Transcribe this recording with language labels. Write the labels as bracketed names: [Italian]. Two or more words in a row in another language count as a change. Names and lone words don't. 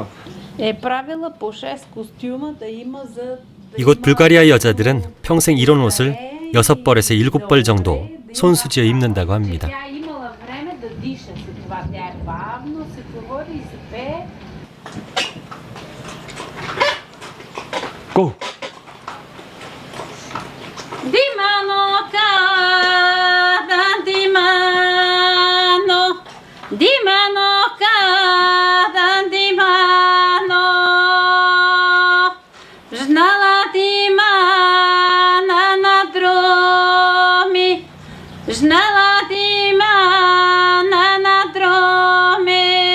[Bulgarian] Е правила по 6 костюма да има за... [Korean] 이곳 불가리아 여자들은 평생 이런 옷을 6벌에서 7벌 정도 손수지어 입는다고 합니다. [Bulgarian] Тя имала време да диша за това. Тя е бавно, се говори и се пее. [Korean] 고! [Bulgarian] Димано, када, димано, димано, када, димано, жнала димана на дроми, жнала димана на дроми,